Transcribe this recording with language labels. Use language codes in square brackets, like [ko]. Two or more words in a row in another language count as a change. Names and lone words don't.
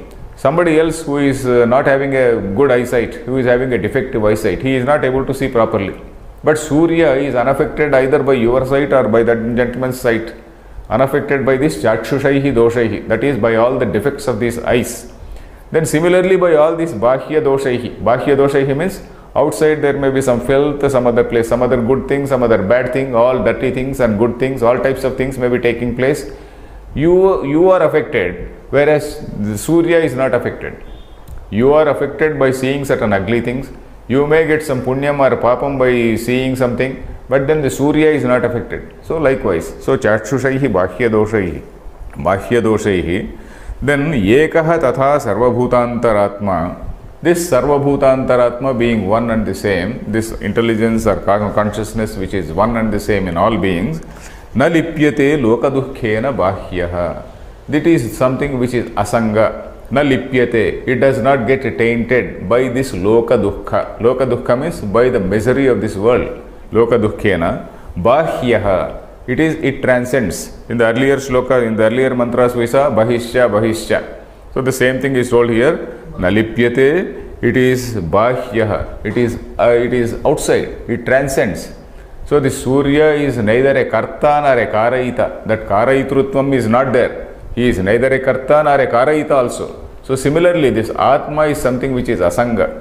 [en] Somebody else who is not having a good eyesight, who is having a defective eyesight, he is not able to see properly. But Surya is unaffected either by your sight or by that gentleman's sight. Unaffected by this [sa] चाक्षुषैः दोषैः, [en] that is by all the defects of these eyes. Then similarly by all these [sa] बाह्य दोषैः. बाह्य दोषैः [en] means outside there may be some filth, some other place, some other good thing, some other bad thing, all dirty things and good things, all types of things may be taking place. You are affected, whereas the Surya is not affected. You are affected by seeing certain ugly things. You may get some punyam or papam by seeing something, but then the Surya is not affected. So likewise, so [sa] चाक्षुषैः बाह्य दोषैः, then एकः तथा सर्वभूतान्तरात्मा. [en] This sarvabhutantaratma being one and the same, this intelligence or consciousness which is one and the same in all beings, [sa] न लिप्यते लोकदुःखेन बाह्यः. [en] That is something which is asanga. [sa] न लिप्यते, [en] it does not get tainted by this [sa] लोक दुःख. लोक दुःख [en] means by the misery of this world. [sa] लोक दुःखेन बाह्यः. [en] It transcends. In the earlier shloka, in the earlier mantras we saw bahishya. So the same thing is told here. [sa] न लिप्यते, [en] it is bahyaha. It is outside. It transcends. So the Surya is neither a karta nor a karayita. That karayitrutvam is not there. He is neither a karta nor a karayita also. So similarly, this Atma is something which is asanga.